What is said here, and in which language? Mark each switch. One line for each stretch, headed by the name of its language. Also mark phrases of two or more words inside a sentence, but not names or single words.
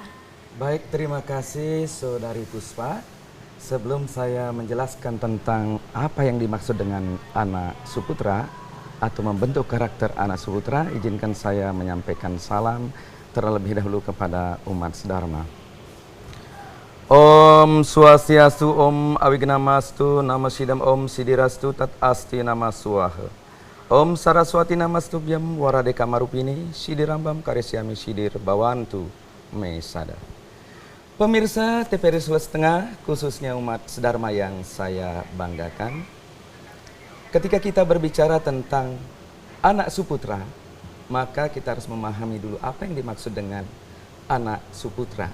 Indonesian: Baik, terima kasih Saudari Puspa. Sebelum saya menjelaskan tentang apa yang dimaksud dengan anak suputra atau membentuk karakter anak suputra, izinkan saya menyampaikan salam terlebih dahulu kepada umat sedharma.
Sanskrit: Om Swastiastu, Om Awignamastu, Nama Sidam, Om Sidirastu, Tat Asti Nama Swaha. Om Saraswati Namastubhyam, Warade Kamarupini, Sidirambam Karesyami Sidir Bawantu Mesada.
Indonesian: Pemirsa TVRI Sulawesi Tengah, khususnya umat sedharma yang saya banggakan, ketika kita berbicara tentang anak suputra, maka kita harus memahami dulu apa yang dimaksud dengan anak suputra.